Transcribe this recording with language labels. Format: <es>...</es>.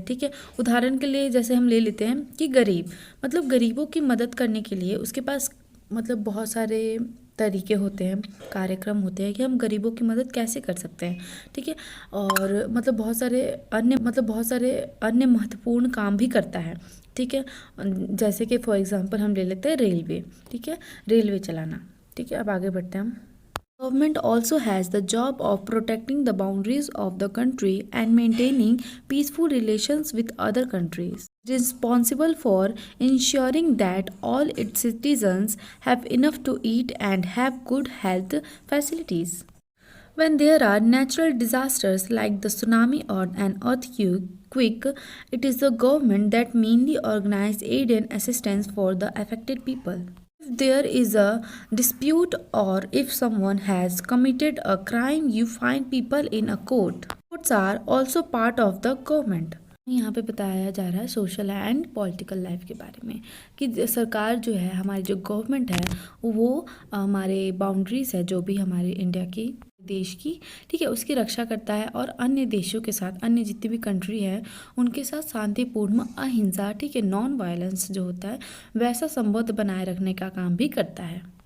<hi>ठीक है, उदाहरण के लिए जैसे हम ले लेते हैं कि मतलब गरीबों की मदद करने के लिए उसके पास मतलब बहुत सारे तरीके होते हैं, कार्यक्रम होते हैं कि हम गरीबों की मदद कैसे कर सकते हैं। ठीक है, और मतलब बहुत सारे अन्य महत्वपूर्ण काम भी करता है। ठीक है, जैसे कि</hi> <en>for example</en> <hi>हम ले लेते हैं रेलवे। ठीक है, रेलवे चलाना। ठीक है, अब आगे बढ़ते हैं हम।</hi> <en>Government also has the job of protecting the boundaries of the country and maintaining peaceful relations with other countries. It is responsible for ensuring that all its citizens have enough to eat and have good health facilities. When there are natural disasters like the tsunami or an earthquake, it is the government that mainly organizes aid and assistance for the affected people. If there is a dispute or if someone has committed a crime, you find people in a court. Courts are also part of the government.</en> <hi>यहाँ पे बताया जा रहा है social and political life के बारे में कि सरकार जो है, हमारी जो गवर्नमेंट है, वो हमारे बाउंड्रीज है जो भी हमारे इंडिया की देश की, ठीक है, उसकी रक्षा करता है, और अन्य देशों के साथ, अन्य जितनी भी कंट्री है उनके साथ शांतिपूर्ण, अहिंसा, ठीक है, नॉन वायलेंस जो होता है वैसा संबंध बनाए रखने का काम भी करता है।</hi>